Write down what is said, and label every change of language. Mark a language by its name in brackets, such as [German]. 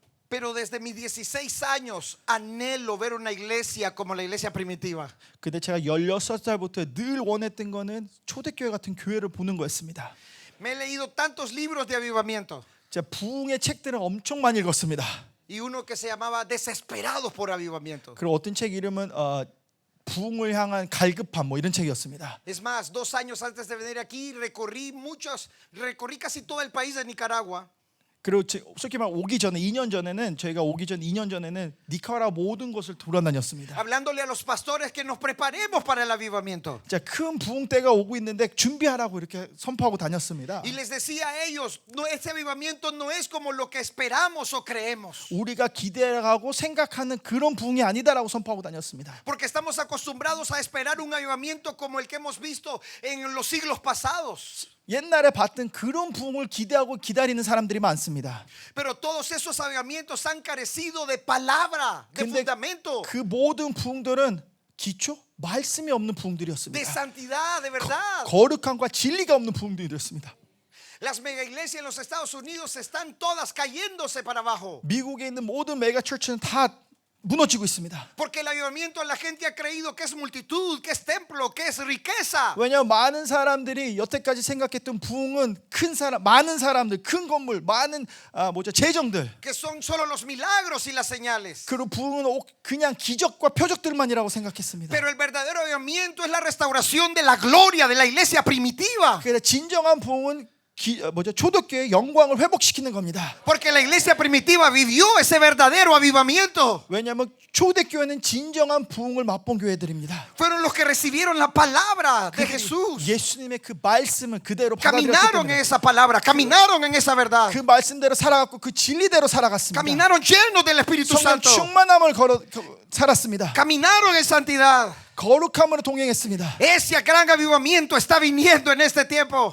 [Spanish] Pero desde mis 16 años anhelo ver una iglesia como la iglesia primitiva. [Korean] 근데 제가 16살부터 늘 원했던 거는 초대교회 같은 교회를 보는 거였습니다. [Spanish] Me he leído tantos libros de avivamiento. [Korean] 제가 부흥의 책들을 엄청 많이 읽었습니다. [Spanish] Y uno que se llamaba Desesperados por Avivamiento. [Korean] 그리고 어떤 책 이름은 부흥을 향한 갈급함 뭐 이런 책이었습니다. [Spanish] Es más, 2 años antes de venir aquí recorrí casi todo el país de Nicaragua. [Korean] 그리고 솔직히 말 2년 전에는 니카라과 모든 곳을 돌아다녔습니다. [Spanish] Hablándole a los pastores que nos preparemos para el avivamiento. [Korean] 자, 큰 부흥 때가 오고 있는데 준비하라고 이렇게 선포하고 다녔습니다. [Spanish] Y les decía a ellos, no, este avivamiento no es como lo que esperamos o creemos. [Korean] 우리가 기대하고 생각하는 그런 부흥이 아니다라고 선포하고 다녔습니다. [Spanish] Porque estamos acostumbrados a esperar un avivamiento como el que hemos visto en los siglos pasados. [Korean] 옛날에 봤던 그런 부흥을 기대하고 기다리는 사람들이 많습니다. [Spanish] Pero todos esos avivamientos han carecido de palabra, de [Korean] 근데 [Spanish] fundamento, [Korean] 그 모든 부흥들은 기초 말씀이 없는 [Spanish] de [Korean] 부흥들이었습니다. [Spanish] santidad, de verdad. [Korean] 거룩함과 진리가 없는 부흥들이었습니다. [Spanish] Las mega iglesias en los Estados Unidos están todas cayéndose para abajo. [Korean] 미국에 있는 모든 메가 처치는 다 무너지고 있습니다. [Spanish] Porque el avivamiento la gente ha creído que es multitud, que es templo, que es riqueza. [Korean] 왜냐하면 많은 사람들이 여태까지 생각했던 부흥은 큰 사람, 많은 사람들, 큰 건물, 많은 재정들. [Spanish] Que son solo los milagros y las señales. [Korean] 그리고 부흥은 그냥 기적과 표적들만이라고 생각했습니다. [Spanish] Pero el verdadero avivamiento es la restauración de la gloria de la iglesia primitiva. [Korean] 그래서 진정한 부흥은 초대교회의 영광을 회복시키는 겁니다. [Spanish] Porque la iglesia primitiva vivió ese verdadero avivamiento. [Korean] 왜냐하면 초대교회는 진정한 부흥을 맛본 교회들입니다. [Spanish] Fueron los que recibieron la palabra de Jesús. [Korean] 예수님의 그 말씀을 그대로 받아들였기 [Spanish] Caminaron en [Korean] 때문에 [Spanish] esa palabra, caminaron en esa verdad. [Korean] 그 말씀대로 살아갔고 그 진리대로 살아갔습니다. [Spanish] Caminaron llenos del Espíritu [Korean] 성령 [Spanish] Santo. [Korean] 충만함을 살았습니다. [Spanish] Caminaron en santidad. [Korean] 거룩함으로 동행했습니다. [Spanish] Ese gran avivamiento está viniendo en este tiempo.